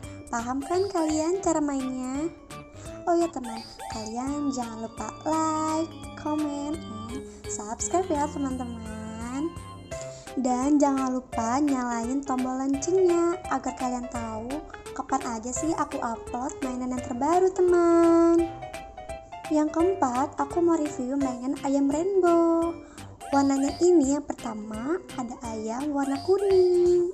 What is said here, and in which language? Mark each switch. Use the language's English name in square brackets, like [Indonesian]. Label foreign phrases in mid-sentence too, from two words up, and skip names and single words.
[Indonesian] Paham kan kalian cara mainnya? Oh ya teman, kalian jangan lupa [English] like, comment, and subscribe [Indonesian] ya teman-teman. Dan jangan lupa nyalain tombol loncengnya agar kalian tahu kapan aja sih aku upload mainan yang terbaru teman. Yang keempat, aku mau review mainan ayam rainbow. Warnanya ini yang pertama ada ayam warna kuning.